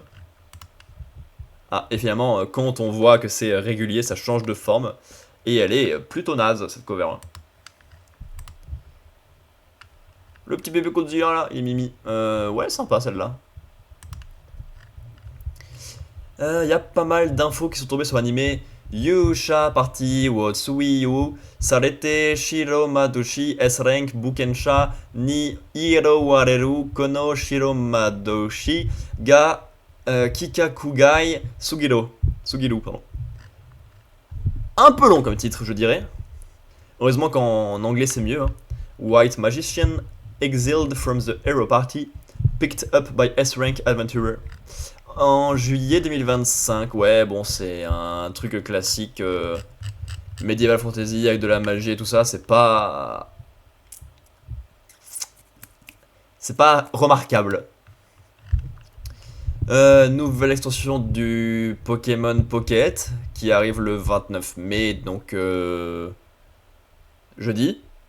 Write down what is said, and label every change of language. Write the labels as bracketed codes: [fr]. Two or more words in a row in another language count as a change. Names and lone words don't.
[fr] Ah, et finalement, quand on voit que c'est régulier, ça change de forme. Et elle est plutôt naze, cette cover. Hein. Le petit bébé Godzilla là, il est mimi. Ouais, sympa celle-là. Y a pas mal d'infos qui sont tombées sur l'animé. Yusha party wo Tsuiyu Sarete Shiro Madoshi S-Rank Bukensha Ni Hiro Wareru Kono Shiro Madoshi Ga Kikakugai Sugiru, pardon. Un peu long comme titre, je dirais. Heureusement qu'en anglais c'est mieux. Hein. White Magician exiled from the Hero Party, picked up by S-Rank Adventurer. En juillet 2025, ouais, bon, c'est un truc classique [en] Medieval Fantasy [fr] avec de la magie et tout ça, c'est pas. C'est pas remarquable. Nouvelle extension du Pokémon Pocket qui arrive le 29 mai, donc jeudi.